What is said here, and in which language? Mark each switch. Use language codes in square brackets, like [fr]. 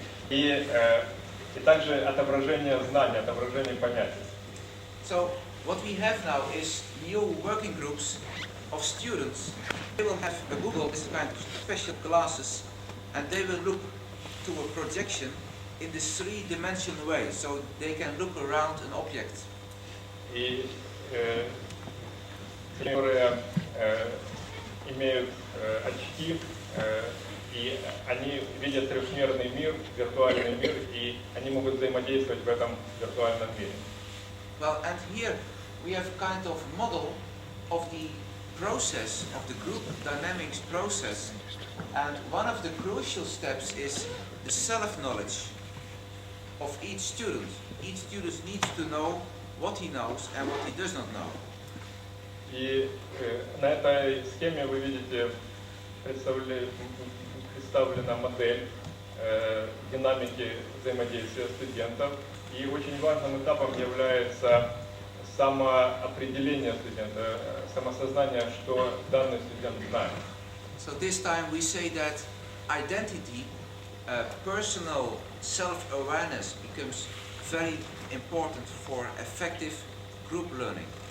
[ru] И также отображение знаний, отображение понятий. [en] So what we have now is new working groups of students. They will have a Google, this kind of special glasses, and they will look to a projection in this three-dimensional way, so they can look around an object. [ru] И которые имеют очки, и они видят трехмерный мир, виртуальный мир, и они могут взаимодействовать в этом виртуальном мире. [en] Well, and here we have kind of model of the process, of the group dynamics process, and one of the crucial steps is the self-knowledge of each student. Each student needs to know what he knows and what he does not know. [ru] И на этой схеме вы видите представлена модель динамики взаимодействия студентов. И очень важным этапом является самоопределение студента, самосознание, что данный студент знает. [en] So this time we say that identity, personal self-awareness becomes very important for effective group learning.